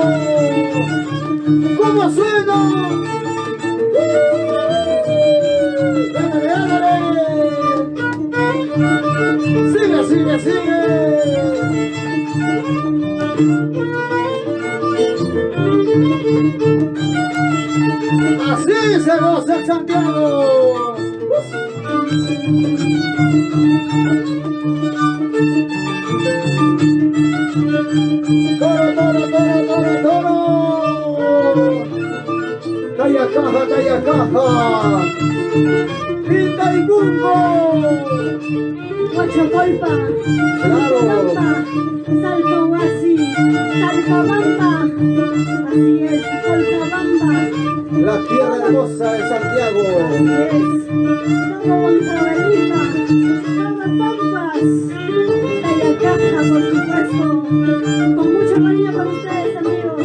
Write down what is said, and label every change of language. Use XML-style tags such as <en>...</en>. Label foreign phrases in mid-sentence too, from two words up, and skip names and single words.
<es>¿Cómo suena? ¡Ándale, ándale! ¡Sigue, sigue, sigue! Así se goza el Santiago. Toro, toro, toro, toro, toro. Tayacaja, Tayacaja. Itaipumbo. Huachocolpa, Claro. Lampa, Salcohuasi, Salcobamba. Así es, Salcobamba. La tierra hermosa de Santiago. Así es. Todo Huancavelica, todo Pampas. Tayacaja, por supuesto. Con mucho cariño para ustedes, amigos.</es>